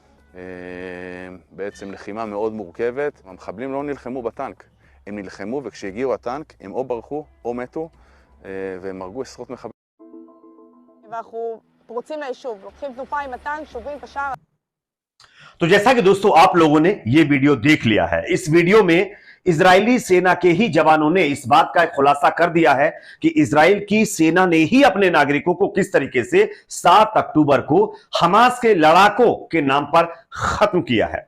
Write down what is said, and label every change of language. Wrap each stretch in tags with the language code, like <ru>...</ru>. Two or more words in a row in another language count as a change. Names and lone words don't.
<he>בעצם לחימה מאוד מורכבת. המחבלים לא נלחמו בטנק, הם נלחמו וכשהגיעו הטנק הם או ברחו או מתו והם הרגו עשרות מחבלים. ואנחנו פורצים ליישוב, לוקחים תנופה עם הטנק, שוברים את השער.</he> <hi>तो जैसा कि दोस्तों आप लोगों ने ये वीडियो देख लिया है, इस वीडियो में इजरायली सेना के ही जवानों ने इस बात का खुलासा कर दिया है कि इजराइल की सेना ने ही अपने नागरिकों को किस तरीके से 7 अक्टूबर को हमास के लड़ाकों के नाम पर खत्म किया है।</hi>